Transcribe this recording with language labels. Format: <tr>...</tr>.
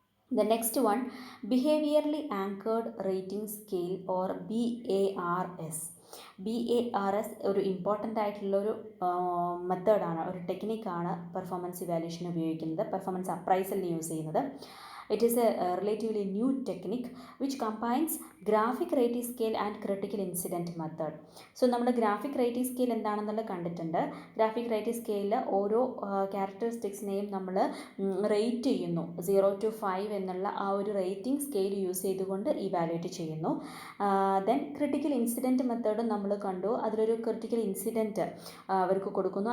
<en>The next one, behaviorally anchored rating scale or BARS.</en> <ml>BARS ഒരു important ആയിട്ടുള്ളൊരു മെത്തേഡാണ്, ഒരു ടെക്നിക്കാണ് പെർഫോമൻസ് ഇവാലുവേഷന് ഉപയോഗിക്കുന്നത്, പെർഫോമൻസ് അപ്രൈസലിന് യൂസ് ചെയ്യുന്നത്.</ml> <en>It is a relatively new technique which combines graphic rating scale and critical incident method.</en> <ml>So നമ്മൾ graphic rating scale എന്താണെന്നുള്ളത് കണ്ടിട്ടുണ്ട്. Graphic rating സ്കെയിലിൽ ഓരോ ക്യാരക്ടറിസ്റ്റിക്സിനെയും നമ്മൾ റേറ്റ് ചെയ്യുന്നു. 0 to 5 എന്നുള്ള ആ ഒരു റേറ്റിംഗ് സ്കെയിൽ യൂസ് ചെയ്തുകൊണ്ട് ഇവാലുവേറ്റ് ചെയ്യുന്നു. ദെൻ ക്രിട്ടിക്കൽ ഇൻസിഡൻറ്റ് മെത്തേഡും നമ്മൾ കണ്ടു. അതിലൊരു ക്രിട്ടിക്കൽ ഇൻസിഡൻറ്റ് അവർക്ക് കൊടുക്കുന്നു.</ml>